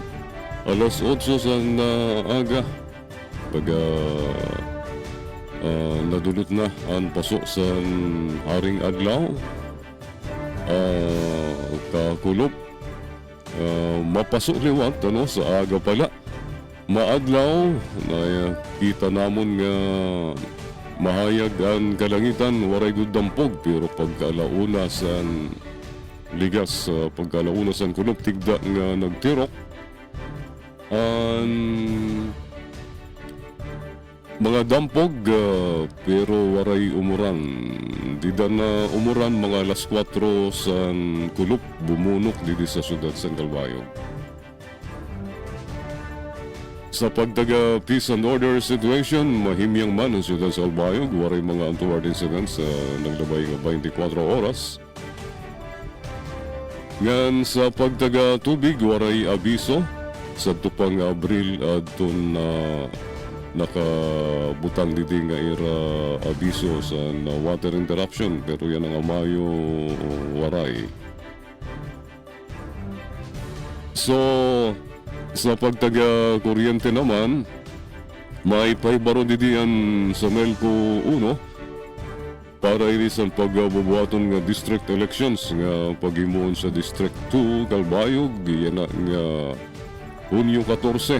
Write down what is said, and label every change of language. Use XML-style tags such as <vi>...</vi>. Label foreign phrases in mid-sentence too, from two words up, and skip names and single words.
<war>Alas 8 sa aga, pag nadulot na ang paso sa Haring Adlaw, kakulop, mapasok liwat sa aga pala. Maadlaw, kita namon nga mahayag ang kalangitan, waray gud dampog, pero pagkalauna sa ligas, pagkalauna sa kulop, tigda nga nagtirok. Mga dampog, pero waray umuran. Dida na umuran mga alas 4 sa kulop, bumunok dito sa siyudad San Calbayog. Sa pagtaga</war> <en>peace and order situation,</en> <war>mahimyang man ang siyudad sa Calbayog, waray mga</war> <en>untoward incidents</en> <war>sa naglabay nga 24 oras. Ngan sa pagtaga tubig, waray abiso sa tupang Abril adton nakabutang didi nga ira abiso sa</war> <en>water interruption,</en> <war>pero yan ang Mayo waray. So sa pagtaga kuryente naman, may paibaro didian sa Melco 1 para ini sa pagbubuhaton nga</war> <en>district elections</en> <war>nga paghimuon sa District 2 Calbayog yan nga Hunyo 14.</war>